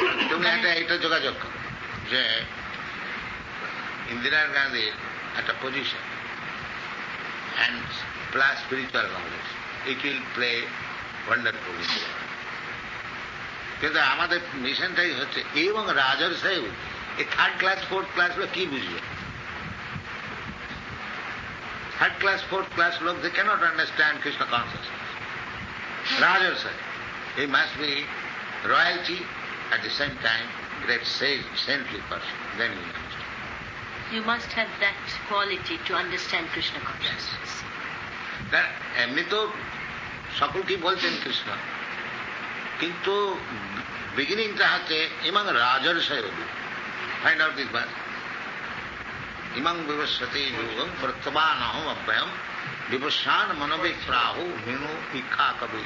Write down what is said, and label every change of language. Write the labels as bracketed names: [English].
[Bangla] তুমি একটা যোগাযোগ করো যে ইন্দিরা গান্ধীর একটা position [English] and plus spiritual knowledge, it will play wonderful. [Bangla] কিন্তু আমাদের মিশনটাই হচ্ছে এবং রাজার সাহেব এই 3rd class 4th ক্লাস লোক কি বুঝবে? [English] 3rd class 4th class লোক, they cannot understand Krishna consciousness. Rajar Sahib, he must be royalty, at the same time great sage, saintly person, then he will understand. You must have that quality to understand Krishna consciousness. [Bangla] এমনি তো সকলকেই বলছেন কৃষ্ণ, কিন্তু বিগিনিংটা হচ্ছে ইমাং রাজার সাহেব। [English] find out this verse, [Sanskrit] ইমাং বিবস্বতি যোগম প্রত্যবানহম অব্যয়ম বিবস্বান মনোবিপ্রাহু হিনু ইক্ষাকবি।